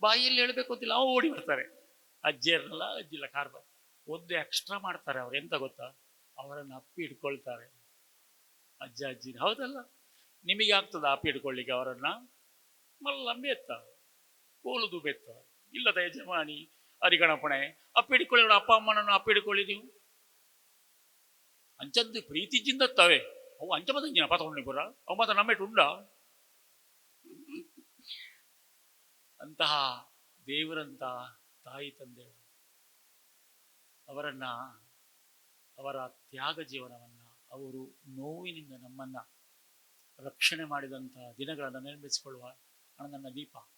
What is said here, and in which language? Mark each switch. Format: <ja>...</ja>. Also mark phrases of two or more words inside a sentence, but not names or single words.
<kn>ಬಾಯಿಯಲ್ಲಿ ಹೇಳಬೇಕು ಅಂತಿಲ್ಲ, ಅವು ಓಡಿ ಬರ್ತಾರೆ. ಅಜ್ಜಿಯರಲ್ಲ, ಅಜ್ಜಿಲ್ಲ ಕಾರ್ಬಾರ್ ಒಂದು ಎಕ್ಸ್ಟ್ರಾ ಮಾಡ್ತಾರೆ. ಅವ್ರು ಎಂತ ಗೊತ್ತಾ, ಅವರನ್ನು ಅಪ್ಪಿ ಇಟ್ಕೊಳ್ತಾರೆ ಅಜ್ಜ ಅಜ್ಜಿನ. ಹೌದಲ್ಲ, ನಿಮಗೆ ಆಗ್ತದ ಅಪ್ಪಿ ಇಟ್ಕೊಳ್ಳಿಕ್ಕೆ ಅವರನ್ನ?</kn> <tcy>ಮಲ್ಲ ಬೆತ್ತ, ಕೋಲುದು ಬೆತ್ತ, ಇಲ್ಲದ ಯಜಮಾನಿ ಅರಿಗಣಪಣೆ</tcy> <kn>ಅಪ್ಪಿ ಹಿಡ್ಕೊಳ್ಳಿ. ಅಪ್ಪ ಅಮ್ಮನನ್ನು ಅಪ್ಪಿ ಹಿಡ್ಕೊಳ್ಳಿ ನೀವು.</kn> <tcy>ಅಂಚದ್ದು ಪ್ರೀತಿ ಜಿಂದತ್ತವೆ ಅವು ಅಂಚ ಮದಂಜಿನ ಪತಕೊಂಡಿ ಪುರ ಅವು ಮಾತ್ರ ನಮ್ಮೆಟ್ಟು ಉಂಡ.</tcy> <kn>ಅಂತಹ ದೇವರಂತ ತಾಯಿ ತಂದೆ ಅವರನ್ನ, ಅವರ ತ್ಯಾಗ ಜೀವನವನ್ನ, ಅವರು ನೋವಿನಿಂದ ನಮ್ಮನ್ನ ರಕ್ಷಣೆ ಮಾಡಿದಂಥ ದಿನಗಳನ್ನು ನೆನಪಿಸಿಕೊಳ್ಳುವ ನನ್ನ ದೀಪ.</kn>